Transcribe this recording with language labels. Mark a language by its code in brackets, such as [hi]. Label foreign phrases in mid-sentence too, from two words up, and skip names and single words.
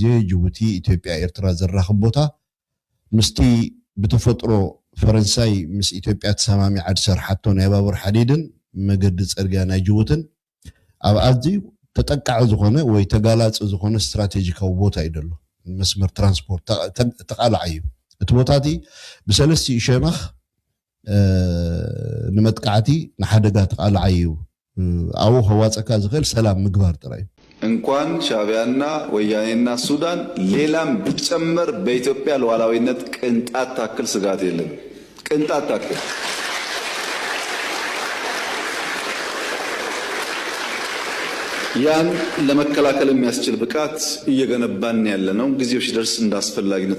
[ti] ጅቡቲ ኢትዮጵያ ኤርትራ ዘራኽብ ቦታ ምስቲ ብተፈጥሮ ፈረንሳይ ምስ ኢትዮጵያ ተሰማሚዓ ዝሰርሓቶ ናይ ባቡር ሓዲድን መገዲ ፅርግያ ናይ ጅቡትን ኣብ ኣዝዩ ተጠቃዒ ዝኾነ ወይ ተጋላፂ ዝኾነ ስትራቴጂካዊ ቦታ እዩ ደሎ መስመር ትራንስፖርት ተቃልዓ እዩ እቲ ቦታቲ ብሰለስቲኡ ሸነኽ ንመጥቃዕቲ ንሓደጋ ተቃልዓ እዩ ኣብኡ ከዋፀካ ዝኽእል ሰላም ምግባር ጥራይ [am] እንኳን ሻዕቢያና ወያኔና ሱዳን ሌላም ቢጨመር በኢትዮጵያ ሉዓላዊነት ቅንጣት ታክል ስጋት የለም ቅንጣት ታክል ያን ለመከላከል የሚያስችል ብቃት እየገነባን ያለነው ጊዜው ሲደርስ እንዳስፈላጊነቱ